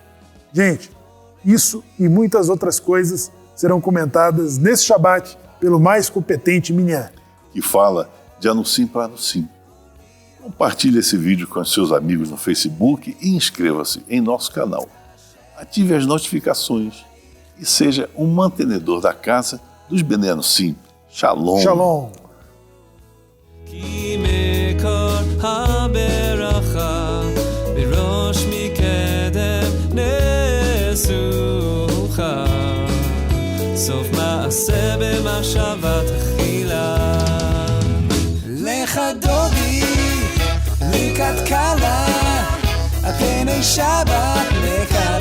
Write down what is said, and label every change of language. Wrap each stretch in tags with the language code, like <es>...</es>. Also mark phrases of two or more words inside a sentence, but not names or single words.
<pt>Gente, isso e muitas outras coisas serão comentadas nesse Shabat pelo mais competente Minyan. Que fala de Anuncim para Anuncim. Compartilhe esse vídeo com os seus amigos no Facebook e inscreva-se em nosso canal. Ative as notificações e seja um mantenedor da casa dos Bnei Anuncim. Shalom. Shalom.</pt> <he>סוף מעשה במחשבה תחילה לך דודי לקראת קלה על פני שבת לך</he>